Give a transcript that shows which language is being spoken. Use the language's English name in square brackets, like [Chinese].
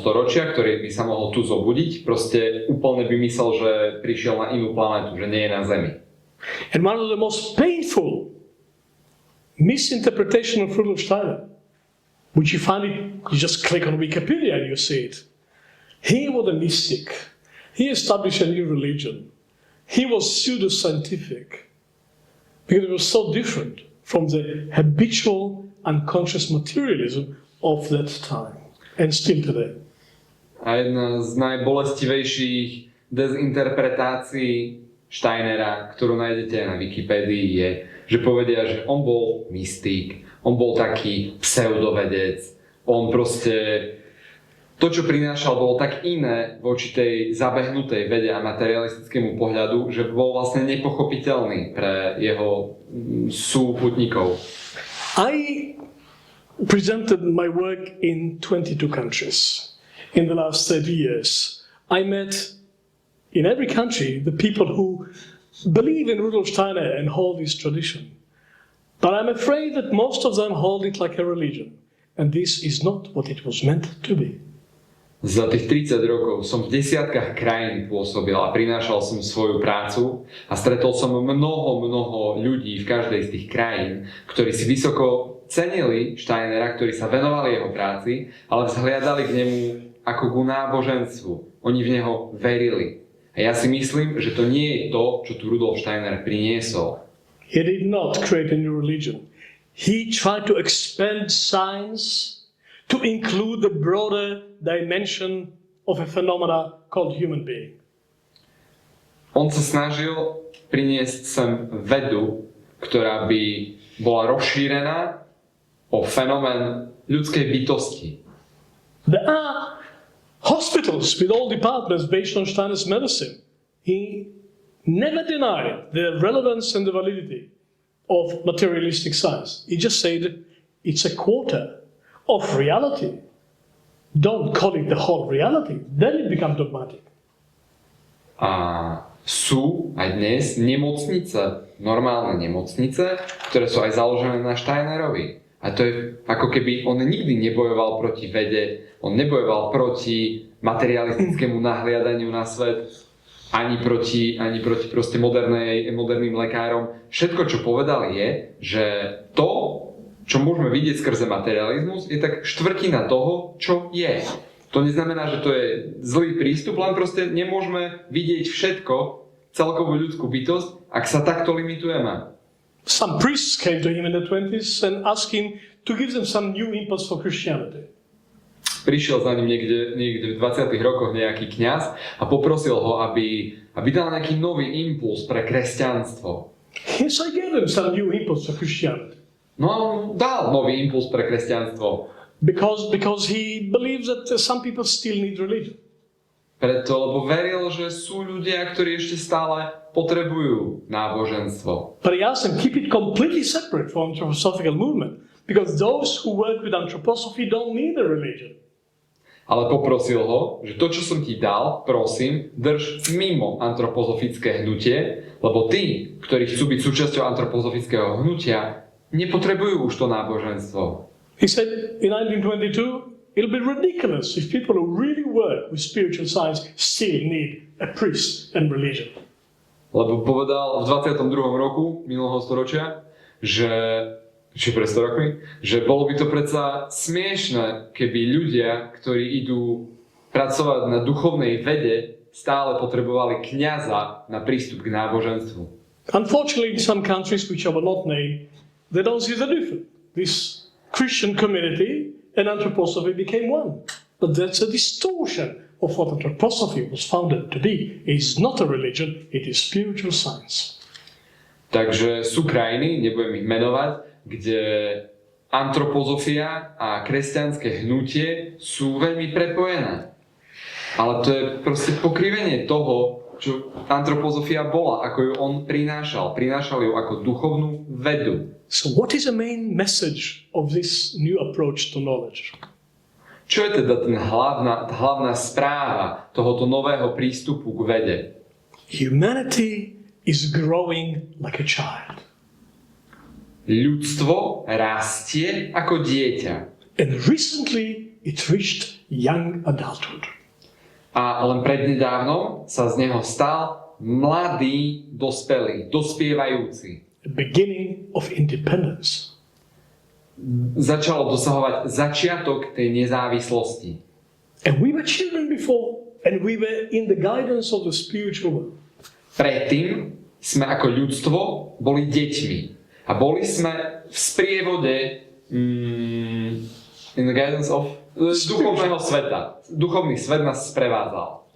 [Slovak] storočia, ktorý by sa mohol tu zobudiť, proste úplne by myslel, že prišiel na inú planetu, že nie je na Zemi. [English] And one of the most painful misinterpretation of Rudolf Steiner, which you find it, you just click on Wikipedia and you see it. He was a mystic. He established a new religion. He was pseudo-scientific because it was so different from the habitual unconscious materialism of that time and still today. [Slovak] A jedna z najbolestivejších dezinterpretácií Steinera, ktorú nájdete aj na Wikipédii, je, že povedia, že on bol mystik, on bol taký pseudovedec, on proste to, čo prinášal, bolo tak iné voči tej zabehnutej vede a materialistickému pohľadu, že bol vlastne nepochopiteľný pre jeho súputníkov. [English] I presented my work in 22 countries in the last 30 years. I met in every country the people who believe in Rudolf Steiner and hold this tradition. But I'm afraid that most of them hold it like a religion. And this is not what it was meant to be. [Slovak] Za tých 30 rokov som v desiatkách krajín pôsobil a prinášal som svoju prácu a stretol som mnoho ľudí v každej z tých krajín, ktorí si vysoko cenili Steinera, ktorí sa venovali jeho práci, ale vzhliadali k nemu ako ku náboženstvu. Oni v neho verili. A ja si myslím, že to nie je to, čo tu Rudolf Steiner priniesol. [English] He did not create a new religion. He tried to expand science to include the broader dimension of a phenomena called human being. [Slovak] On sa snažil priniesť sem vedu, ktorá by bola rozšírená o fenomén ľudskej bytosti. [English] There are hospitals with all departments based on Steiner's medicine. He never denied the relevance and the validity of materialistic science. He just said it's a quarter of reality. Don't call it the whole reality. Then it becomes dogmatic. [Slovak] A sú aj dnes nemocnice, normálne nemocnice, ktoré sú aj založené na Steinerovi. A to je ako keby on nikdy nebojoval proti vede, on nebojoval proti materialistickému nahliadaniu na svet, ani proti proste moderným lekárom. Všetko, čo povedal je, že to, čo môžeme vidieť skrze materializmus, je tak štvrtina toho, čo je. To neznamená, že to je zlý prístup, len proste nemôžeme vidieť všetko, celkovú ľudskú bytosť, ak sa takto limitujeme. [English] Some priests came to him in the 20s and asked him to give them some new impulse for Christianity. [Slovak] Prišiel za ním niekde v 20. rokoch nejaký kňaz a poprosil ho, aby dal nejaký nový impuls pre kresťanstvo. [English] Yes, I gave them some new impulse for Christianity. [Slovak] No, dal nový impuls pre kresťanstvo. [English] Because he believes that some people still need religion. [Slovak] Preto, lebo veril, že sú ľudia, ktorí ešte stále potrebujú náboženstvo. [English] But he asked them, keep it completely separate from the anthroposophical movement. Because those who work with anthroposophy don't need a religion. [Slovak] Ale poprosil ho, že to, čo som ti dal, prosím, drž mimo antropozofické hnutie, lebo tí, ktorí chcú byť súčasťou antropozofického hnutia, nepotrebujú už to náboženstvo. [English] He said in 1922, it'll be ridiculous if people who really work with spiritual science still need a priest and religion. [Slovak] Lebo povedal v 22. roku minulého storočia, či pred 100 rokmi, že bolo by to predsa smiešné, keby ľudia, ktorí idú pracovať na duchovnej vede, stále potrebovali kňaza na prístup k náboženstvu. [English] Unfortunately, in some countries which I will not name, they don't see the difference. This Christian community and anthroposophy became one. But that's a distortion of what anthroposophy was founded to be. It is not a religion, it is spiritual science. [Slovak] Takže sú krajiny, nebudem ich menovať, kde antropozofia a kresťanské hnutie sú veľmi prepojené. Ale to je proste pokrivenie toho, čo antropozofia bola, ako ju on prinášal. Prinášal ju ako duchovnú vedu. [English] So what is the main message of this new approach to knowledge? [Slovak] Čo je teda hlavná správa tohoto nového prístupu k vede? [English] Humanity is growing like a child. [Slovak] Ľudstvo rastie ako dieťa. [English] And recently it reached young adulthood. [Slovak] A len prednedávnom sa z neho stal mladý dospelý, dospievajúci. [English] The beginning of independence. [Slovak] Začalo dosahovať začiatok tej nezávislosti. [English] And we were children before, and we were in the guidance of the spiritual world. [Slovak] Predtým sme ako ľudstvo boli deťmi a boli sme v sprievode [English] in the guidance of [Slovak] duchovného sveta. Duchovný svet nás sprevádzal.